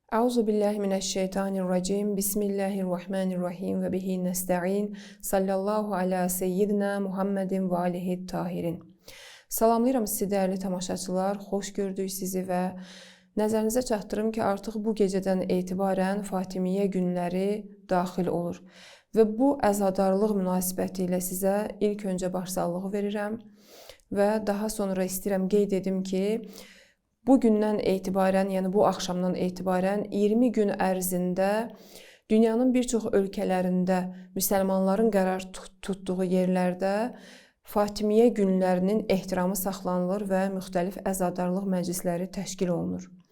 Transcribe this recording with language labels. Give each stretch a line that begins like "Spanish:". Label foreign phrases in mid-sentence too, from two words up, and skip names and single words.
Arabic: أعوذ بالله من الشيطان الرجيم. بسم الله الرحمن الرحيم وبه نستعين. صلى الله على سيدنا محمد وآله طاهرين.
Azerbaijani: Salamlayıram sizi dəyərli tamaşaçılar. Xoş gördük sizi və nəzərinizə çatdırım ki, artıq bu gecədən etibarən Fatimiyyə günləri daxil olur. Və bu əzadarlıq münasibəti ilə sizə ilk öncə başsağlığı verirəm və daha sonra istəyirəm qeyd edim ki, bu gündən etibarən, yəni bu axşamdan etibarən 20 gün ərzində dünyanın bir çox ölkələrində müsəlmanların qərar tutduğu yerlərdə Fatimiyyə günlərinin ehtiramı saxlanılır və müxtəlif əzadarlıq məclisləri təşkil olunur.